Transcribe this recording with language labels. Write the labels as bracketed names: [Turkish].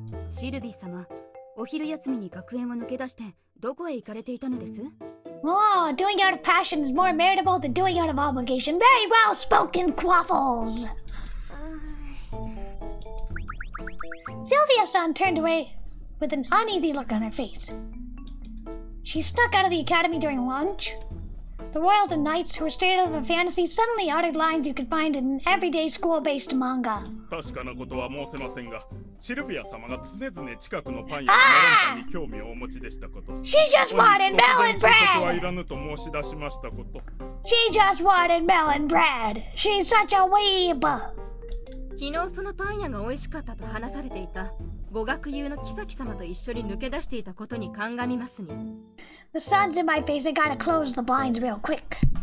[Japanese] シルビー様、お昼休みに学園を抜け出してどこへ行かれていたのです？ [English] Oh, doing out of passion is more meritable than doing out of obligation. Very well spoken, Quaffles! Sylvia-san turned away with an uneasy look on her face. She snuck out of the academy during lunch. The royals and knights who were straight out of a fantasy suddenly uttered lines you could find in an everyday school-based manga. [Japanese] 確かなことは申せませんが、シルビア様が常々近くのパン屋のメロンパンに興味をお持ちでしたこと。 [English] She just wanted melon [Japanese] 朝食はい [English] bread! [Japanese] らぬと申し出しましたこと。 [English] She just wanted melon bread! She's such a weeb! [Japanese] 昨日そのパン屋が美味しかったと話されていた語学友の妃様と一緒に抜け出していたことに鑑みますに。 [English] The sun's in my face, I gotta close the blinds real quick.